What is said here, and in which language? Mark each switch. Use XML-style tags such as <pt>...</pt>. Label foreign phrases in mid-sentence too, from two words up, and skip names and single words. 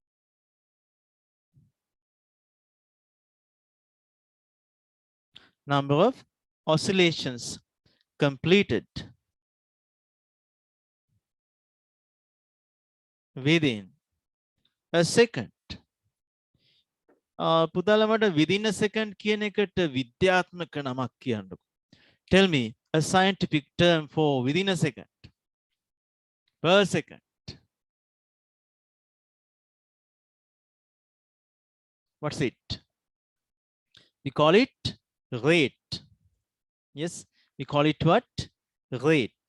<en>Number of oscillations completed within a second.</en> <si>පුතාලා මට</si> <en>within a second</en> <si>කියන එකට විද්‍යාත්මක නමක් කියන්නකෝ.</si> <en>Tell me a scientific term for within a second. Per second. What's it? We call it rate. Yes, we call it what? Rate.</en>